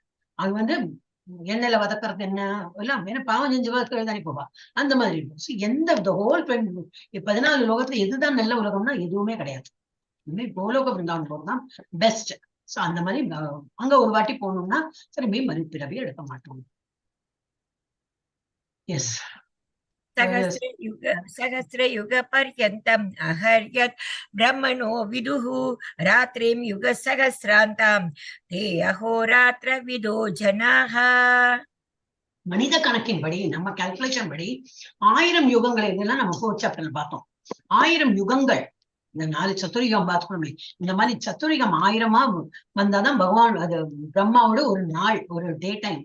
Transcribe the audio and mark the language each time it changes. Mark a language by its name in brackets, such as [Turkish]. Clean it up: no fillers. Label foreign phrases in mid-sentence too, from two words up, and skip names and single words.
[Tamil] அது வந்து எண்ணெயில வதக்கிறது என்ன எல்லாம் ஏன்னா பாவம் செஞ்சு தானே போவா, அந்த மாதிரி இருக்கும். எந்த ஹோல் 14 லோகத்துல எதுதான் நல்ல உலகம்னா எதுவுமே கிடையாது. கோலோக பிருந்தாவன் போறதுதான் பெஸ்ட். சோ அந்த மாதிரி அங்க ஒரு வாட்டி போகணும்னா திரும்பி மறுபிறவி எடுக்க மாட்டோம். எஸ். [Sanskrit] सहस्रयुग पर्यन्तम् अहर्यत् ब्रह्मणो विदुः रात्रिं युगसहस्रान्तां ते अहोरात्र विदो जनाः. [Tamil] மனித கணக்கின்படி நம்ம கால்குலேஷன் படி 1000 யுகங்களை இதெல்லாம் நம்ம [English] fourth chapterல [Tamil] பார்த்தோம். 1000 யுகங்கள், இந்த 4 சத்துரிகம் பார்த்துக்கணுமே, இந்த மாதிரி சத்துரிகம் 1000 வந்தாதான் பகவான் அது பிரம்மாவோட ஒரு நாள், ஒரு [English] day time.